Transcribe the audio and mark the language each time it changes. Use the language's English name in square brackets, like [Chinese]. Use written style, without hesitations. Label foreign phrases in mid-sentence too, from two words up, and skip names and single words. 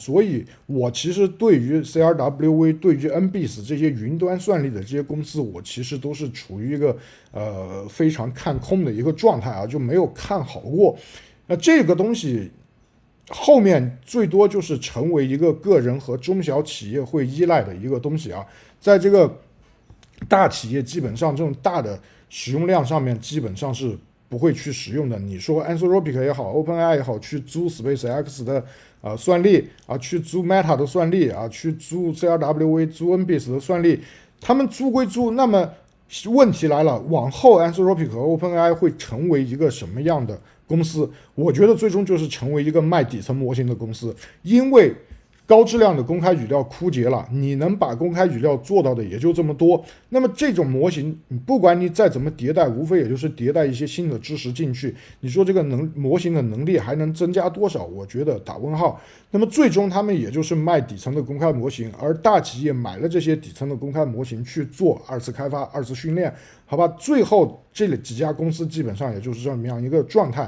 [Chinese] 所以我其實對於 CRWA、對於 NBIS 這些雲端算力的這些公司，我其實都是處於一個非常看空的一個狀態啊，就沒有看好過。那這個東西後面最多就是成為一個個人和中小企業會依賴的一個東西啊，在這個大企業基本上這種大的使用量上面基本上是不會去使用的。你說 Anthropic 也好 ，OpenAI 也好，去租 SpaceX 的算力啊，去租 Meta 的算力啊，去租 CRWA、租 NBIS 的算力，他們租歸租，那麼問題來了，往後 Anthropic 和 OpenAI 會成為一個什麼樣的公司？我覺得最終就是成為一個賣底層模型的公司，因為高質量的公開語料枯竭了，你能把公開語料做到的也就這麼多。那麼這種模型，你不管你再怎麼迭代，無非也就是迭代一些新的知識進去。你說這個模型的能力還能增加多少？我覺得打問號。那麼最終他們也就是賣底層的公開模型，而大企業買了這些底層的公開模型去做二次開發、二次訓練，好吧？最後這幾家公司基本上也就是這麼樣一個狀態。